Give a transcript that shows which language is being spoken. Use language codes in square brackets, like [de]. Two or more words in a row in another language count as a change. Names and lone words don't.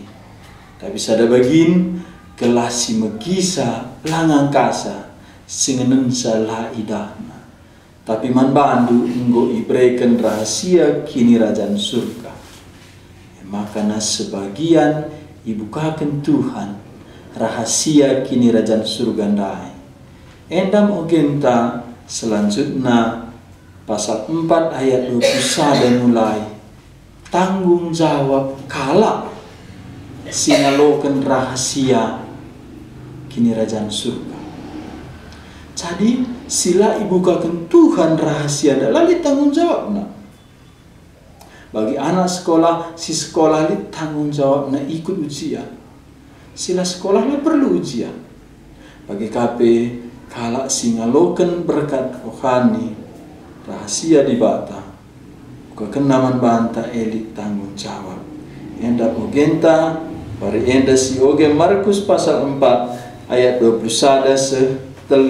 [btx] Tapi sada bagin gelah si megisa langang kasa singenen salah idahna. Tapi man bandu enggo ibrekan rahasia kini rajaan surga. Makana sebagian ibukakan Tuhan rahasia kini rajaan surga ndai. Endam ogenta selanjutnya pasal 4 ayat 21 mulai tanggung jawab kala sinalokan rahasia kini rajaan surga. Jadi sila ibukakan Tuhan rahasia lalu tanggung jawabna. Bagi anak sekolah, si sekolah li tanggung jawabna ikut ujian. Sila sekolah li perlu ujian. Bagi KP kalak singalokan berkat rohani rahasia di bata. Kekenaman banta elit tanggung jawab. Enda ogenta bari enda si oge Markus pasal 4 ayat 21-34.